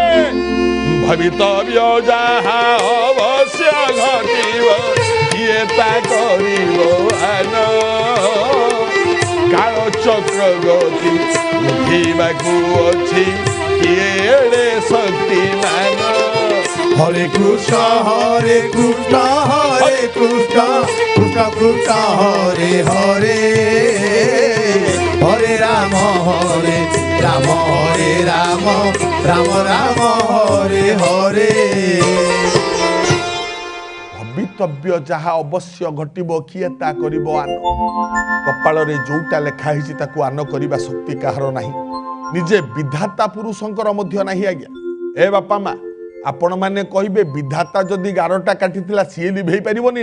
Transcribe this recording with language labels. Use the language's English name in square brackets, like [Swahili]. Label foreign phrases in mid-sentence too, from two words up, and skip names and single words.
[Odia] ଭବିତବ୍ୟ ଯାହା ଅବଶ୍ୟ ଘଟିବ କିଏ ତା କରିବ ଆନ, କାଳ ଚକ୍ର ଗତି ଉଠିବାକୁ ଅଛି କିଏ ଏଡ଼େ ଶକ୍ତିମାନ। [Sanskrit] হরে কৃষ্ণ কৃষ্ণ কৃষ্ণ কৃষ্ণ হরে হরে, হরে রাম হরে রাম রাম রাম হরে হরে। [Odia] ଭବିତବ୍ୟ ଯାହା ଅବଶ୍ୟ ଘଟିବ କିଏ ତା କରିବ ଆନ। କପାଳରେ ଯୋଉଟା ଲେଖା ହେଇଛି ତାକୁ ଆନ କରିବା ଶକ୍ତି କାହାର ନାହିଁ, ନିଜେ ବିଧାତା ପୁରୁଷଙ୍କର ମଧ୍ୟ ନାହିଁ ଆଜ୍ଞା। ଏ ବାପା ମା, ଆପଣ ମାନେ କହିବେ ବିଧାତା ଯଦି ଗାରଟା କାଟିଥିଲା ସିଏ ଲିଭେଇ ପାରିବନି?